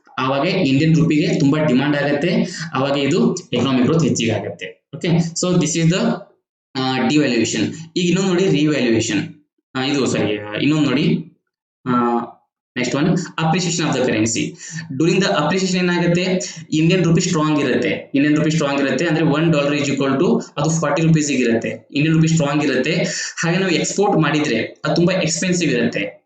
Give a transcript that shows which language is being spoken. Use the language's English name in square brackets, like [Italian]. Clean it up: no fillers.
[Kannada] ಆವಾಗ ಇಂಡಿಯನ್ ರೂಪಿಗೆ ತುಂಬಾ ಡಿಮಾಂಡ್ ಆಗುತ್ತೆ. ಅವಾಗ ಇದು ಎಕನಾಮಿಕ್ ಗ್ರೋತ್ ಹೆಚ್ಚಿಗೆ ಆಗುತ್ತೆ. Okay. [English] So this is the devaluation. [Kannada] ಈಗ ಇನ್ನೊಂದು ನೋಡಿ, [English] Revaluation. [Kannada] ಇನ್ನೊಂದು ನೋಡಿ, [English] Next one, appreciation of the currency. During the appreciation [Kannada] ಏನಾಗುತ್ತೆ, ಇಂಡಿಯನ್ ರುಪಿ ಸ್ಟ್ರಾಂಗ್ ಇರುತ್ತೆ. ಅಂದ್ರೆ $1 [English] is equal to [Kannada] ಅದು 40 rupees ಇರುತ್ತೆ. ಇಂಡಿಯನ್ ರುಪಿ ಸ್ಟ್ರಾಂಗ್ ಇರುತ್ತೆ. ಹಾಗೆ ನಾವು ಎಕ್ಸ್ಪೋರ್ಟ್ ಮಾಡಿದ್ರೆ ಅದು ತುಂಬಾ ಎಕ್ಸ್ಪೆನ್ಸಿವ್ ಇರುತ್ತೆ.